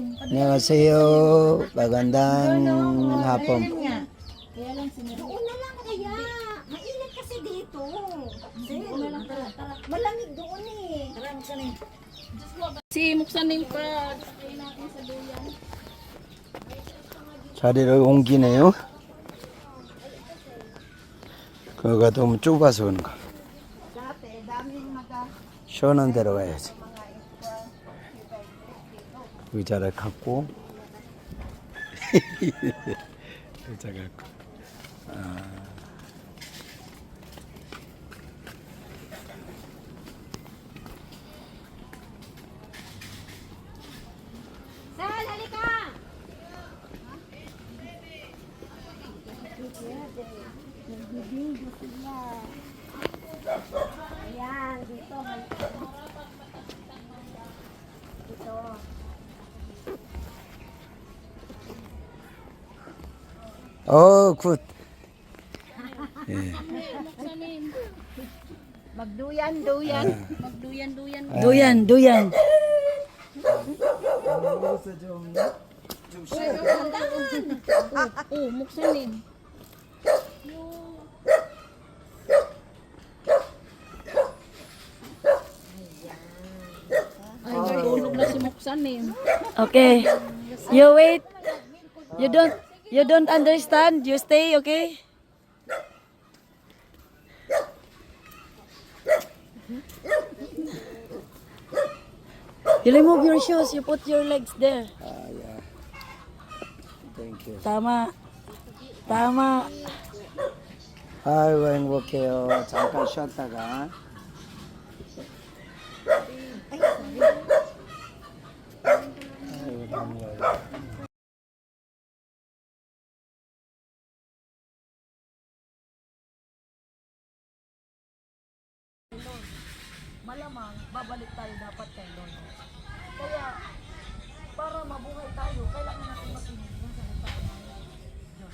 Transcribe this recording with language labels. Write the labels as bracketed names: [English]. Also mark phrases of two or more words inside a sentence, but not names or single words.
[Filipino] 안녕하세요. magandang hapon. Kaya lang sinira. Doon na lang kaya. Mainit kasi dito. Malamig doon eh. Si Muksanim pa. Kaya natin sa duyan. [Korean] 자리를 옮기네요. 그거가 너무 좁아서 그런가. 시원한 데로 가야지. 의자를 갖고 의자 갖고 [Filipino] Sal, halika! Nagbibigyo sila. Ayan, dito. Dito. [Korean] 굿. 예. [Filipino] Muksanim. Magduyan-duyan. Magduyan-duyan. Duyan, duyan. Oh, Muksanim. Ay, tulog na si Muksanim. [English] Okay. You wait. You don't understand. You stay, okay? You remove your shoes. You put your legs there. yeah. Thank you. [Filipino] Tama. Tama. [Korean] 아이고 행복해요. 잠깐 쉬었다가. 아이고 너무 좋아요. [Filipino] Malamang babalik tayo dapat kay Lord. Kaya para mabuhay tayo, kailangan natin makinig ng salita ng Diyos.